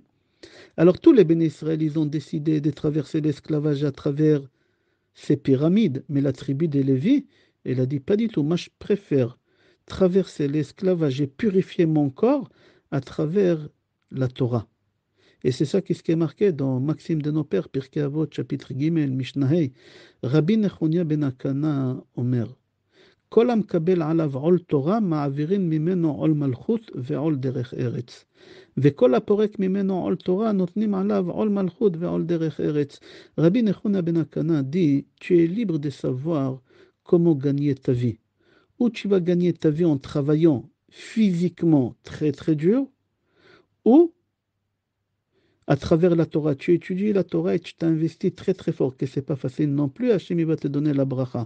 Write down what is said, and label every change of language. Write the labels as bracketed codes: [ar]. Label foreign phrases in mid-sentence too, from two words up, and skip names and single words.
[fr] Alors tous les bénis Israël, ils ont décidé de traverser l'esclavage à travers ces pyramides. Mais la tribu des Lévis, elle a dit pas du tout. Moi, je préfère traverser l'esclavage et purifier mon corps à travers la Torah. Et c'est ça qui est marqué dans Maxime de nos pères, Pirkei Avot, chapitre Gimel, Mishnahei. [he] רבי נחוניא בן הקנה אומר. כל המקבל עליו עול תורה, מעבירים ממנו עול מלכות ועול דרך ארץ. וכל הפורק ממנו עול תורה, נותנים עליו עול מלכות ועול דרך ארץ. [fr] Rabbi Nechona ben Akana dit, tu es libre de savoir comment gagner ta vie. Ou tu vas gagner ta vie en travaillant physiquement très très dur, ou À travers la Torah, tu étudies la Torah et tu t'investis très très fort, que c'est pas facile non plus, Hachem il va te donner la bracha.